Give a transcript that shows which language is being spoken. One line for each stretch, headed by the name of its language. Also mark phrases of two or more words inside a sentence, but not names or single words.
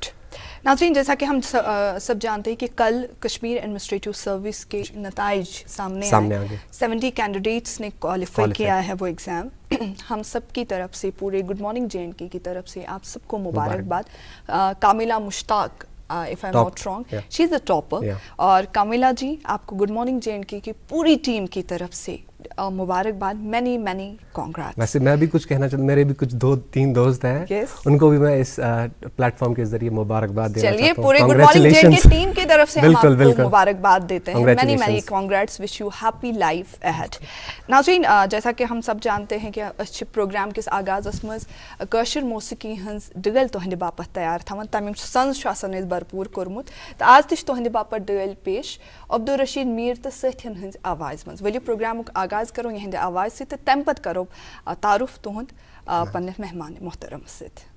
Urdu: ناظرین، جیسا کہ ہم سب جانتے ہیں کہ کل کشمیر ایڈمنسٹریٹو سروس کے نتائج سامنے آئے. 70 کینڈیڈیٹس نے کوالیفائی کیا ہے وہ ایگزام. ہم سب کی طرف سے، پورے گڈ مارننگ JNK کی طرف سے آپ سب کو مبارکباد.
English: کاملہ مشتاق if I'm not wrong, she's the topper.
Urdu: اور کاملہ جی، آپ کو گڈ مارننگ JNK کی پوری ٹیم کی طرف سے مبارکباد.
English: many congrats.
Urdu: ویسے میں بھی کچھ کہنا چاہتا ہوں، میرے بھی کچھ 2-3 دوست ہیں، ان کو بھی میں اس پلیٹ فارم کے ذریعے مبارکباد دینا چاہتا ہوں. چلیے، پورے گڈ مارننگ JNK ٹیم کی طرف سے ہم آپ کو مبارکباد دیتے ہیں.
English: many congrats. wish you happy life ahead.
Urdu: ناظرین، جیسا کہ ہم سب جانتے ہیں کہ
Kashmiri: اس پروگرام کس آغازس مز کٲشِر موسیقی ہنز ڈگل تہندِ باپت تیار تھاون، تمیُک سنز چھُ آسان اَسہِ بھرپوٗر کوٚرمُت تہٕ آز تہِ چھُ تہندِ باپت ڈگل پیش عبدالرشید میٖر تہٕ سٲتھین ہنز آواز مز. ؤلِو پروگرامُک آغاز کرو یہندِ آواز سۭتۍ تہٕ تمہِ پتہٕ کرو تعارُف تُہُنٛد پننہِ مہمان محترم سۭتۍ.